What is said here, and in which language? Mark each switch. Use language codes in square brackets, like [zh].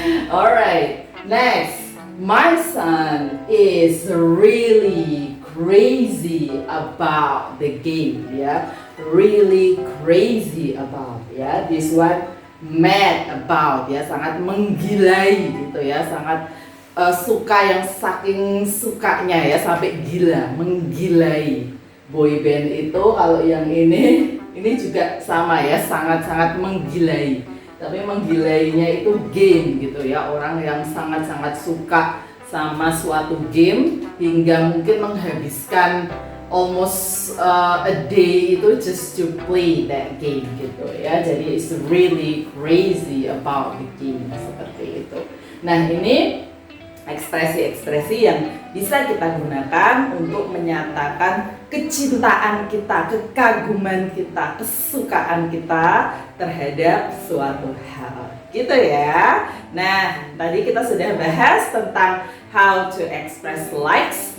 [en] Alright, next, my son is really crazy about the game [id] ya. [en] Really crazy about ya. This one mad about [id] ya, sangat menggilai gitu ya, sangat suka yang saking sukanya ya, sampai gila, menggilai. Boy band itu kalau yang ini juga sama ya, sangat-sangat menggilai. Tapi menggilainya itu game gitu ya, orang yang sangat-sangat suka sama suatu game hingga mungkin menghabiskan [en] almost a day [id] itu [en] just to play that game [id] gitu ya. Jadi [en] it's really crazy about the game [id] seperti itu. Nah ini ekspresi-ekspresi yang bisa kita gunakan untuk menyatakan kecintaan kita, kekaguman kita, kesukaan kita terhadap suatu hal gitu ya. Nah tadi kita sudah bahas tentang [en] how to express likes.